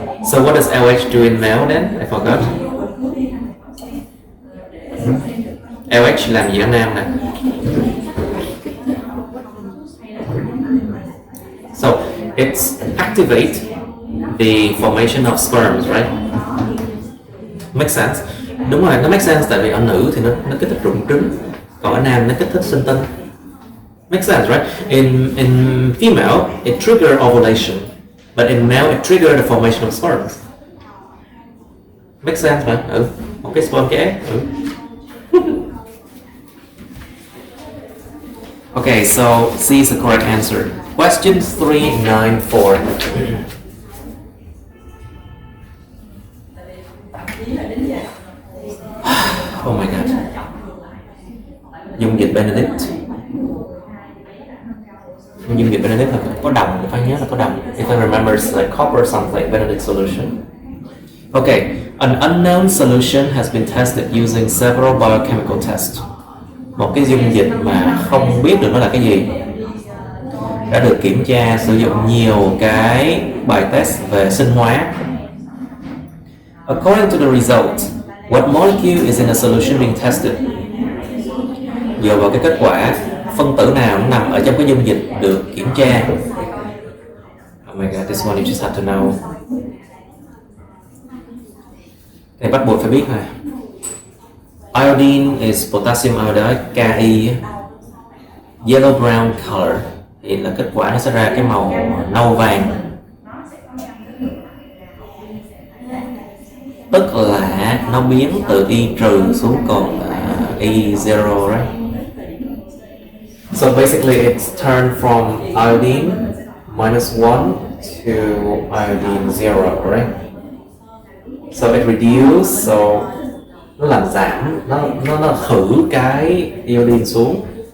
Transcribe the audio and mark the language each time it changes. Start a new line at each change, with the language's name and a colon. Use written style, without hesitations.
English: So what does LH do in male then? I forgot.
Vietnamese: LH làm gì ở nam nè?
English: So it's activate the formation of sperms, right? Make sense?
Vietnamese: Đúng rồi, nó
English: make sense
Vietnamese: tại vì ở nữ thì nó kích thích rụng trứng, còn ở nam nó kích thích sinh tinh.
English: Make sense, right? In female, it trigger ovulation, but in male, it trigger the formation of sperms. Make sense, right?
Vietnamese: Một cái sperm cái egg.
English: Okay, so C is the correct answer. Question 394. Oh my god.
Vietnamese: Dung dịch Benedict. Dung dịch Benedict là có đồng, phải nhớ là có đồng.
English: If I remember, it's like copper something, Benedict solution. Okay, an unknown solution has been tested using several biochemical tests.
Vietnamese: Một cái dung dịch mà không biết được nó là cái gì đã được kiểm tra sử dụng nhiều cái bài test về sinh hóa.
English: According to the result, what molecule is in a solution being tested?
Vietnamese: Dựa vào cái kết quả, phân tử nào nó nằm ở trong cái dung dịch được kiểm tra.
English: Oh my god, this one you just have to know.
Vietnamese: Cái này bắt buộc phải biết này.
English: Iodine is potassium iodide, Ki, yellow brown color.
Vietnamese: Thì là kết quả nó sẽ ra cái màu nâu vàng. Tức là nó biến từ Y trừ xuống còn Y0, right?
English: So basically it's turned from iodine -1 to iodine 0, right? So it reduces, so
Vietnamese: nó làm giảm, nó khử cái iodine xuống.